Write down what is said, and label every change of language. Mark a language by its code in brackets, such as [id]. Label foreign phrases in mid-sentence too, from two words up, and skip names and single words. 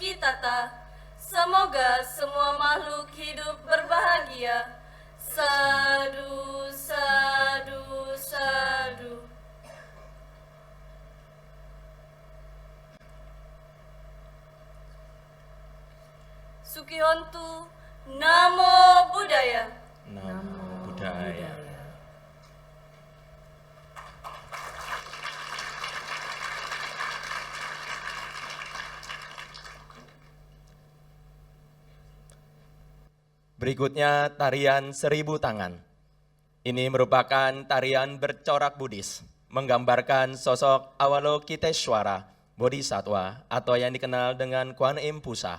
[id] wisata. Semoga semua makhluk hidup berbahagia. [pi] Sadu, sadu, sadu. Sukihontu, Namo Buddhaya. Namo Buddhaya. [id] Berikutnya tarian 1000 tangan. Ini merupakan tarian bercorak Buddhis, menggambarkan sosok Avalokiteshvara Bodhisattva atau yang dikenal dengan Kuan Im Pusa.